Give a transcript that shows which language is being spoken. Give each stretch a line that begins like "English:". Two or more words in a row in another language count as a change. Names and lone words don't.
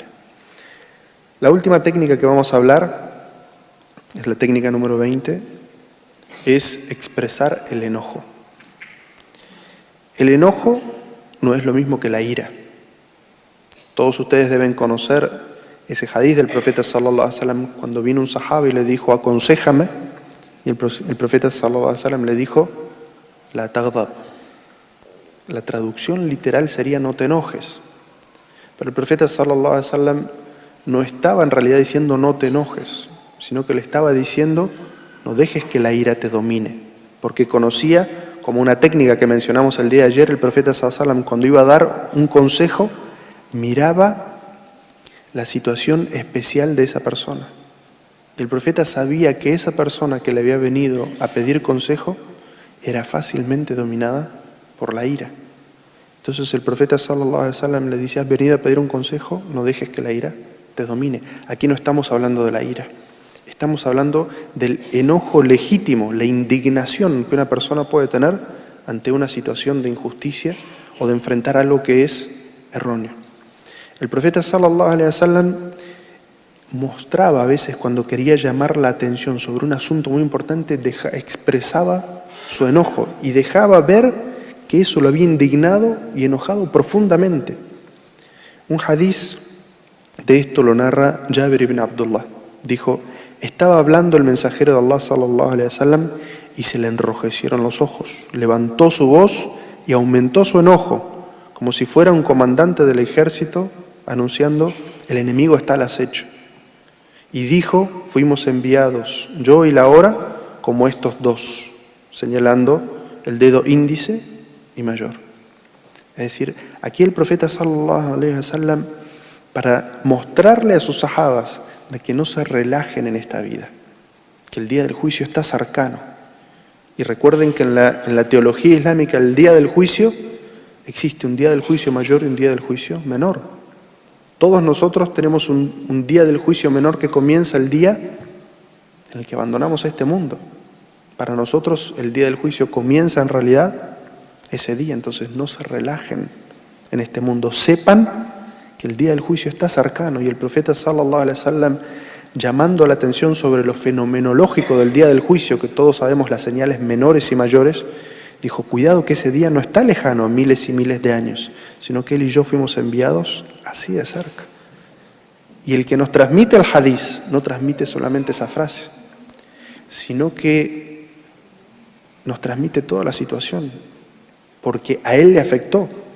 Spanish: La última técnica que vamos a hablar es la técnica número 20, es expresar el enojo. El enojo no es lo mismo que la ira. Todos ustedes deben conocer ese hadiz del profeta
Arabic: صلى الله عليه وسلم,
Spanish: cuando vino un sahaba y le dijo, aconséjame, y el profeta
Arabic: صلى الله عليه وسلم
Spanish: le dijo,
Arabic: لا تغضب.
Spanish: La traducción literal sería no te enojes. Pero el profeta
Arabic: صلى الله عليه وسلم
Spanish: no estaba en realidad diciendo no te enojes, sino que le estaba diciendo no dejes que la ira te domine. Porque conocía, como una técnica que mencionamos el día de ayer, el profeta
Arabic: صلى الله عليه وسلم
Spanish: cuando iba a dar un consejo, miraba la situación especial de esa persona. Y el profeta sabía que esa persona que le había venido a pedir consejo era fácilmente dominada por la ira. Entonces el profeta
Arabic: صلى الله عليه وسلم
Spanish: le dice, has venido a pedir un consejo, no dejes que la ira te domine. Aquí no estamos hablando de la ira, estamos hablando del enojo legítimo, la indignación que una persona puede tener ante una situación de injusticia o de enfrentar algo que es erróneo. El profeta
Arabic: صلى الله عليه وسلم
Spanish: mostraba a veces, cuando quería llamar la atención sobre un asunto muy importante, expresaba su enojo y dejaba ver que eso lo había indignado y enojado profundamente. Un hadiz de esto lo narra Jabir ibn Abdullah. Dijo, estaba hablando el mensajero de Allah
Arabic: صلى الله عليه وسلم
Spanish: y se le enrojecieron los ojos. Levantó su voz y aumentó su enojo, como si fuera un comandante del ejército anunciando, el enemigo está al acecho. Y dijo, fuimos enviados, yo y la hora, como estos dos, señalando el dedo índice y mayor. Es decir, aquí el profeta
Arabic: صلى الله عليه وسلم,
Spanish: para mostrarle a sus sahabas de que no se relajen en esta vida, que el día del juicio está cercano. Y recuerden que en la teología islámica el día del juicio, existe un día del juicio mayor y un día del juicio menor. Todos nosotros tenemos un día del juicio menor que comienza el día en el que abandonamos este mundo. Para nosotros el día del juicio comienza en realidad ese día. Entonces no se relajen en este mundo. Sepan que el día del juicio está cercano. Y el profeta
Arabic: صلى الله عليه وسلم,
Spanish: llamando la atención sobre lo fenomenológico del día del juicio, que todos sabemos las señales menores y mayores, dijo, cuidado que ese día no está lejano a miles y miles de años, sino que él y yo fuimos enviados así de cerca. Y el que nos transmite el hadiz no transmite solamente esa frase, sino que nos transmite toda la situación, porque a él le afectó.